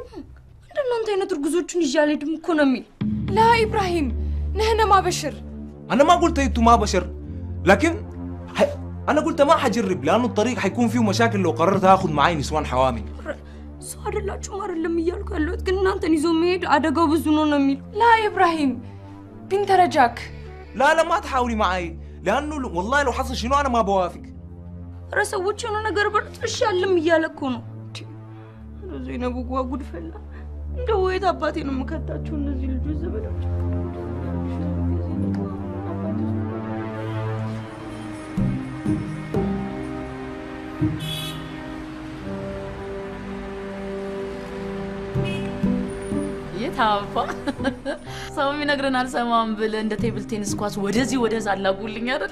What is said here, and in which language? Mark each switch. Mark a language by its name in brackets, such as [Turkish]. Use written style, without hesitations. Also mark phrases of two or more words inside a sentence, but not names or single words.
[Amharic] እንደና አንተ አይነት እርጉዞችን ይዣል ሄድም እኮ ነው የሚል። [Arabic] لا ابراهيم نحن ما بشر. انا ما قلت انتم ما بشر لكن انا قلت ما حجرب لانه الطريق حيكون فيه مشاكل لو قررت اخذ معي نسوان حوامل. [Amharic] ሰው አይደላችሁ አይደለም እያልኩ ያለሁት ግን እናንተን ይዞ መሄድ አደጋው ብዙ ነው የሚል። [Arabic] لا ابراهيم بنت رجاك. لا لا ما تحاولي معي لانه والله لو حصل شنو انا ما بوافق. [Amharic] ረሰዎች የሆነ ነገር በርጥሽ ያለም እያለኩ ነው። ዘይነቡ ጉድ ፈላ። እንደው ወይት አባቴ ነው መከታቸው እነዚህ ልጆች ዘበዶች። የታፋ ሰው የሚነግረን አልሰማም ብለህ እንደ ቴብል ቴኒስ ኳስ ወደዚህ ወደዛ አላጉልኝ አይደል?